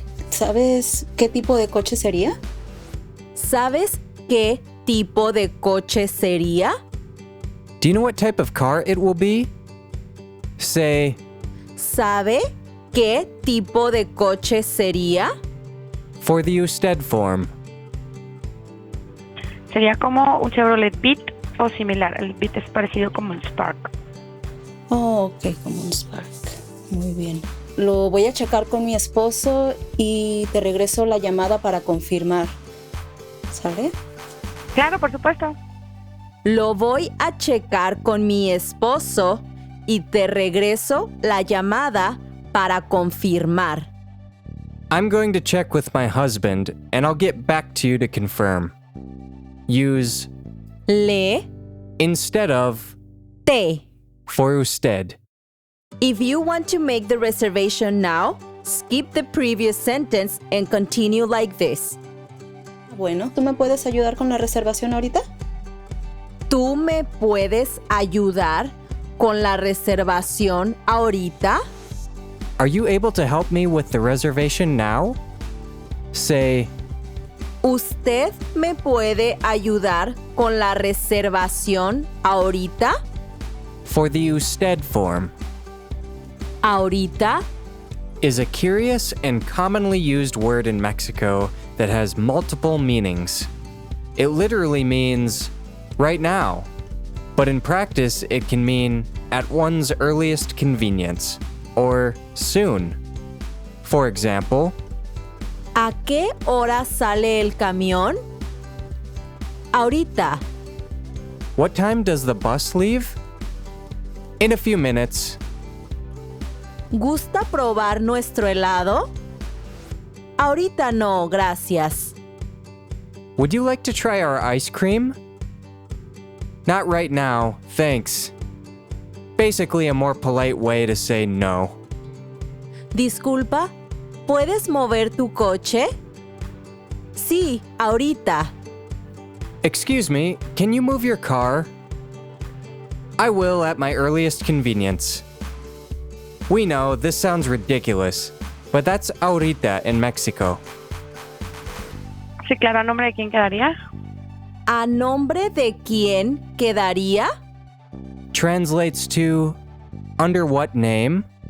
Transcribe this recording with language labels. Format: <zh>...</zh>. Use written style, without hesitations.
<es>¿Sabes qué tipo de coche sería? ¿Sabes qué tipo de coche sería?</es> <en>Do you know what type of car it will be? Say,</en> <es>¿Sabe qué tipo de coche sería?</es> <en>for the usted form.</en> <es>Sería como un Chevrolet Beat o similar. El Beat es parecido como el Spark. Oh, ok, como un Spark. Muy bien. Lo voy a checar con mi esposo y te regreso la llamada para confirmar. ¿Sale? Claro, por supuesto. Lo voy a checar con mi esposo y te regreso la llamada para confirmar.</es> <en>I'm going to check with my husband, and I'll get back to you to confirm. Use</en> <es>Le,</es> <en>instead of</en> <es>te.</es> <en>for usted. If you want to make the reservation now, skip the previous sentence and continue like this.</en> <es>Bueno, ¿tú me puedes ayudar con la reservación ahorita? ¿Tú me puedes ayudar con la reservación ahorita?</es> <en>Are you able to help me with the reservation now? Say,</en> <es>¿Usted me puede ayudar con la reservación ahorita?</es> <en>for the usted form.</en> <es>Ahorita</es> <en>Is a curious and commonly used word in Mexico that has multiple meanings. It literally means right now, but in practice it can mean at one's earliest convenience or soon. For example,</en> <es>¿a qué hora sale el camión? Ahorita.</es> <en>what time does the bus leave? In a few minutes.</en> <es>¿Gusta probar nuestro helado? Ahorita no, gracias.</es> <en>Would you like to try our ice cream? Not right now, thanks. Basically a more polite way to say no.</en> <es>Disculpa, ¿puedes mover tu coche? Sí, ahorita.</es> <en>Excuse me, can you move your car? I will at my earliest convenience. We know this sounds ridiculous, but that's ahorita in Mexico.</en> <es>Sí, claro, ¿a nombre de quién quedaría? ¿A nombre de quién quedaría?</es> <en>Translates to under what name?</en>